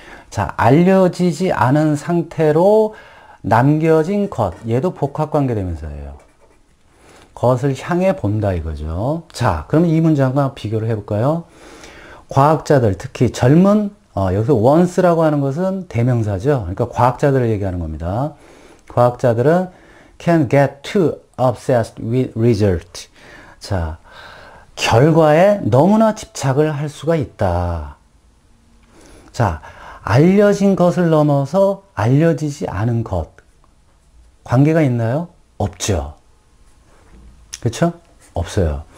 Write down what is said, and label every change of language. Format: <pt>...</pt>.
<ko>자, 알려지지 않은 상태로 남겨진 것, 얘도 복합관계대명사예요. 것을 향해 본다 이거죠. 자, 그러면 이 문장과 비교를 해볼까요? 과학자들, 특히 젊은, 여기서 once라고 하는 것은 대명사죠. 그러니까 과학자들을 얘기하는 겁니다. 과학자들은</ko> <en>can get too obsessed with result.</en> <ko>자, 결과에 너무나 집착을 할 수가 있다. 자, 알려진 것을 넘어서 알려지지 않은 것. 관계가 있나요? 없죠. 그렇죠? 없어요.</ko>